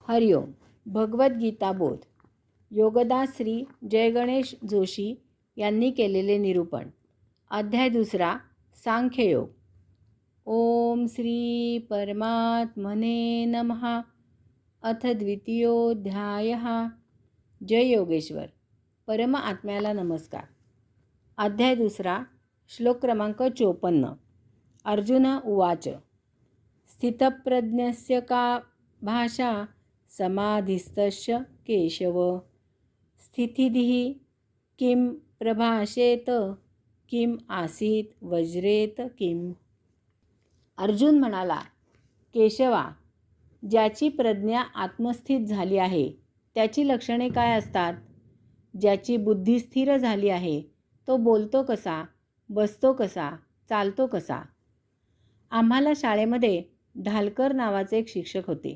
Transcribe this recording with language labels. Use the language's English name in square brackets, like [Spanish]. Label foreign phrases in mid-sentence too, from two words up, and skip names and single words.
[Marathi] हरिओम. भगवद्गीता बोध. योगदास श्री जयगणेश जोशी यांनी केलेले निरूपण. अध्याय 2. [Sanskrit] सांख्ययोग. ओम श्री परमात्मने नमः. अथ द्वितीयोऽध्यायः. जय योगेश्वर. [Marathi] परम आत्म्याला नमस्कार. अध्याय 2. श्लोक क्रमांक 54. [Sanskrit] अर्जुन उवाच. स्थितप्रज्ञस्य का भाषा समाधिस्तस्य केशव. स्थितिधिः किं प्रभाषेत किं आसीत वज्रेत किम. [Marathi] अर्जुन म्हणाला, केशवा, ज्याची प्रज्ञा आत्मस्थित झाली आहे त्याची लक्षणे काय असतात? ज्याची बुद्धी स्थिर झाली आहे तो बोलतो कसा, बसतो कसा, चालतो कसा? आम्हाला शाळेमध्ये ढालकर नावाचे एक शिक्षक होते.